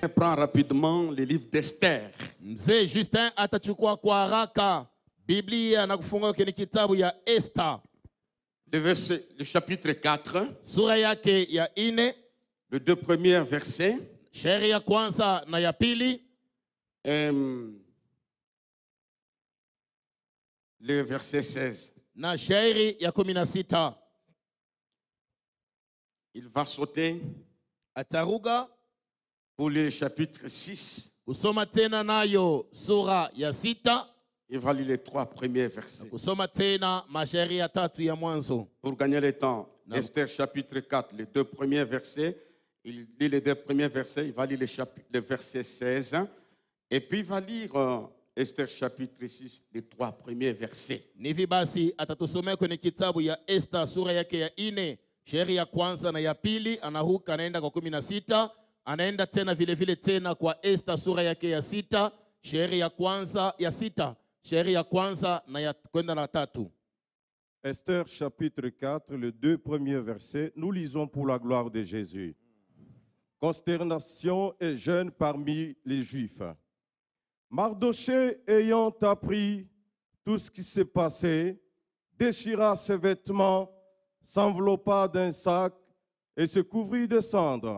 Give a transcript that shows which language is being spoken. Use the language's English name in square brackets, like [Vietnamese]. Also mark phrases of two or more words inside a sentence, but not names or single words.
[French] prend rapidement le livre d'Esther. [Swahili] Mzee Justin atachukua kwa haraka Biblia na kufungua kwenye kitabu ya Esther. [French] Le chapitre 4. [Swahili] Sura yake ya 4. [French] Les deux premiers versets. [Swahili] Shairi ya kwanza na ya pili. [French] Le verset 16. [Swahili] Na shairi ya 16. [French] Il va sauter. [Swahili] Ataruga. [French] Pour le chapitre 6. [Swahili] Kusoma tena nayo sura ya 6. [French] Il va lire les 3 premiers versets. [Swahili] Kusoma tena mashairi ya 3 ya mwanzo. [French] Pour gagner le temps, Esther chapitre 4, les 2 premiers versets. Il lit les 2 premiers versets, il va lire le verset 16. Et puis il va lire Esther chapitre 6, les 3 premiers versets. [Swahili] Nivi basi atatusomea kwenye kitabu ya Esther sura yake ya 4, shairi ya kwanza na ya pili, anahuka anaenda kwa 16, anaenda tena vile vile tena kwa Esther sura yake ya 6, shairi ya kwanza ya 6, shairi ya kwanza na ya kwenda na 3. [French] Esther chapitre 4, les 2 premiers versets, nous lisons pour la gloire de Jésus. Consternation et jeûne parmi les Juifs. Mardochée, ayant appris tout ce qui s'est passé, déchira ses vêtements, s'enveloppa d'un sac et se couvrit de cendres.